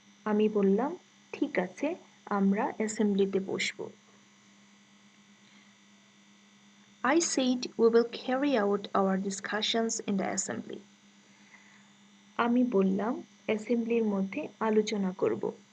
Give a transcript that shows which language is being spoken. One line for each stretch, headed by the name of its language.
Bangla: আমি বললাম ঠিক আছে, আমরা অ্যাসেম্বলিতে বসব।
English: I said we will carry out our discussions in the assembly.
Bangla: আমি বললাম অ্যাসেম্বলির মধ্যে আলোচনা করব।